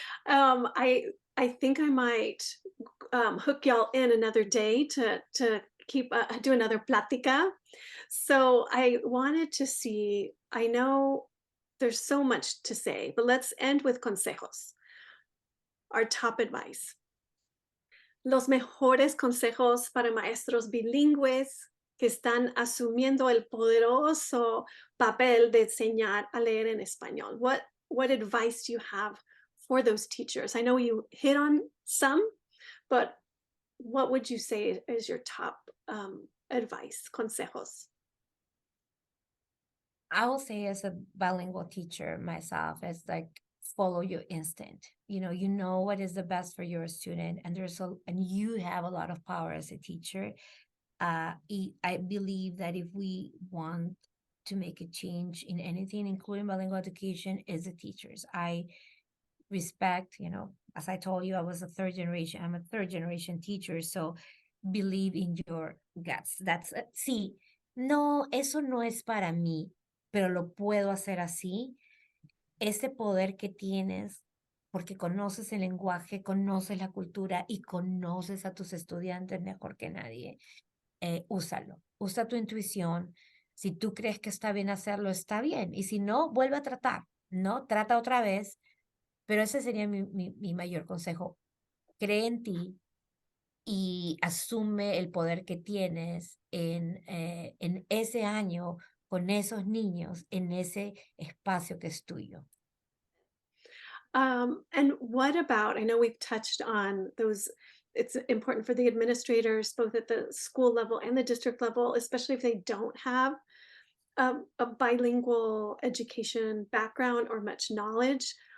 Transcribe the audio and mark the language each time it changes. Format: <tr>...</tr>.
<en>I think I might hook y'all in another day to keep do another plática. So I wanted to see, I know there's so much to say, but let's end with consejos. Our top advice.</en> <es>Los mejores consejos para maestros bilingües que están asumiendo el poderoso papel de enseñar a leer en español.</es> <en>What advice do you have for those teachers? I know you hit on some, but what would you say is your top advice, consejos? I will say as a bilingual teacher myself, it's like follow your instinct. You know what is the best for your student, and you have a lot of power as a teacher. I believe that if we want to make a change in anything, including bilingual education, is the teachers. I respect, as I told you, I'm a third generation teacher, so believe in your guts. That's it.</en> <es>Sí, no, eso no es para mí, pero lo puedo hacer así. Ese poder que tienes, porque conoces el lenguaje, conoces la cultura y conoces a tus estudiantes mejor que nadie. Úsalo, usa tu intuición. Si tú crees que está bien hacerlo, está bien. Y si no, vuelve a tratar, ¿no? Trata otra vez. Pero ese sería mi mayor consejo. Cree en ti y asume el poder que tienes en ese año con esos niños, en ese espacio que es tuyo.</es> <en>And what about, I know we've touched on those, it's important for the administrators, both at the school level and the district level, especially if they don't have a bilingual education background or much knowledge.</en>